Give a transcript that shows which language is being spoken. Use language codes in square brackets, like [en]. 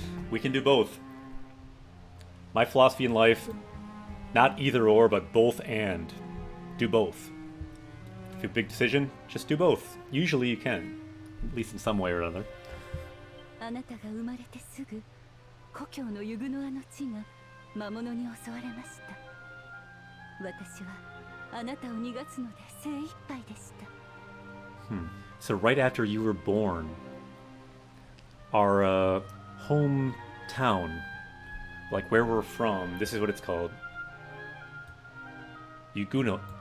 [en] We can do both. My philosophy in life, not either or, but both and. Do both. If you have a big decision, just do both. Usually you can, at least in some way or another. [ja] あなたが生まれてすぐ故郷のユグノアの地が魔物に襲われました。私はあなたを逃がすので精一杯でした。 [en] So right after you were born, our hometown, like where we're from, this is what it's called. Yugunoa.